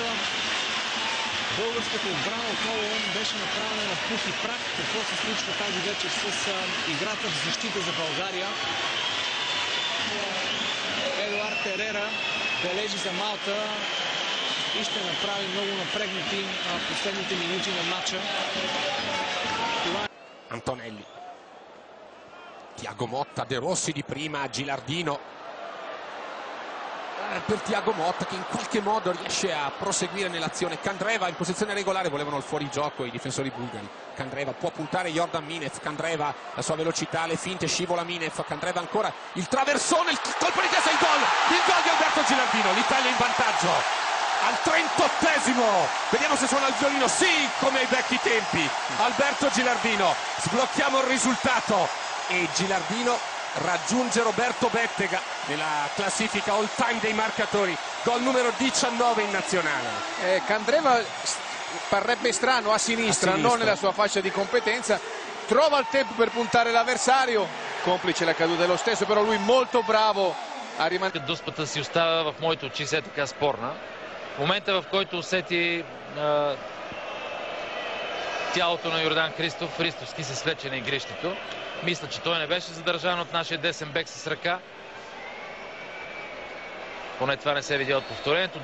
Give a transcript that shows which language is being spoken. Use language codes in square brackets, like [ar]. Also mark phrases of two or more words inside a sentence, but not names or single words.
[bg] Българската отбрана отново беше направена на пух и прах. Какво се случва тази вечер с играта в защита за България? Едуард Ерера бележи за Малта и ще направи много напрегнати последните минути на матча. [it] Antonelli, Thiago Motta, De Rossi di prima, Gilardino per Thiago Motta che in qualche modo riesce a proseguire nell'azione. Kandreva in posizione regolare, volevano il fuorigioco i difensori bulgari. Kandreva può puntare Jordan Minev, Kandreva la sua velocità, le finte, scivola Minev, Kandreva ancora il traversone, il colpo di testa, il gol di Alberto Gilardino, l'Italia in vantaggio al 38esimo. Vediamo se suona il violino. Sì, come ai vecchi tempi. Alberto Gilardino, sblocchiamo il risultato e Gilardino raggiunge Roberto Bettega nella classifica [en] all time [it] dei marcatori, gol numero 19 in nazionale. Kandreva parrebbe strano a sinistra, non nella sua fascia di competenza, trova il tempo per puntare l'avversario, complice la caduta dello stesso, però lui molto bravo a rimanere. [bg] Дуспата си остава в моите очи все така спорна. В момента, в който усети тялото на Йордан Христовски се свлече на игрището. Мисля, че той не беше задържан от нашия десен бек с ръка. Поне това не се видя от повторението.